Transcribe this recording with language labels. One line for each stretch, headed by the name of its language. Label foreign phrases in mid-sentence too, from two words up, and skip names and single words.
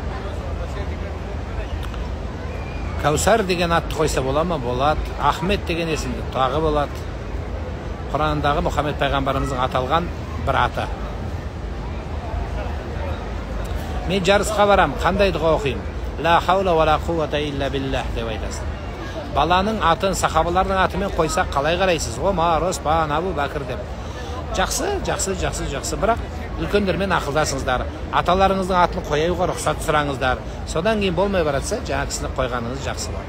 Kazakh: Кәусар деген атты қойса бола ма? Болады. Ахмет деген есімді тағы болады. Құрандағы Мұхаммед пайғамбарымыздың аталған бір аты. Мен жарысқа барам, қандай дұға оқимын?
Arabic: لا حول ولا قوة إلا بالله
Kazakh: деп айтасың. Баланың атын сахабалардың атымен қойса қалай қарайсыз? Омар, Оспан, Абу Бәкір деп. Жақсы. Бірақ үлкендермен ақылдасыңыздар. Аталарыңыздың атын қоюға рұқсат сұраңыздар. Содан кейін болмай баратса, жаңа кісіні қойғаныңыз жақсы бар.